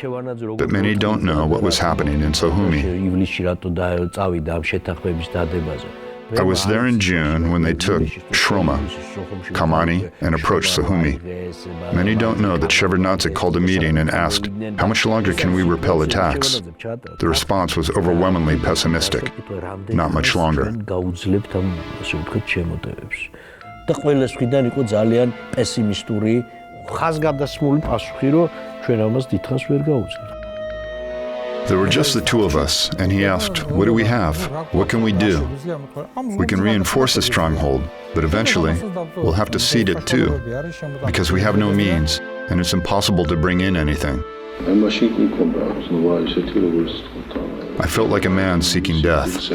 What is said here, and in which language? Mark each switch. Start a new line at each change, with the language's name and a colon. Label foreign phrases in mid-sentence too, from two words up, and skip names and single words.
English: But many don't know what was happening in Sukhumi. I was there in June when they took Shroma, Kamani, and approached Sukhumi. Many don't know that Shevardnadze called a meeting and asked, how much longer can we repel attacks? The response was overwhelmingly pessimistic. Not much longer.
Georgian: და ყველას მხრიდან იყო ძალიან პესიმისტური ხაზგადასმული პასუხი, რომ ჩვენ ამას დიდხანს ვერ გავუძლებთ.
English: There were just the two of us, and he asked, what do we have? What can we do? We can reinforce the stronghold, but eventually we'll have to cede it too, because we have no means, and it's impossible to bring in anything. I felt like a man seeking death.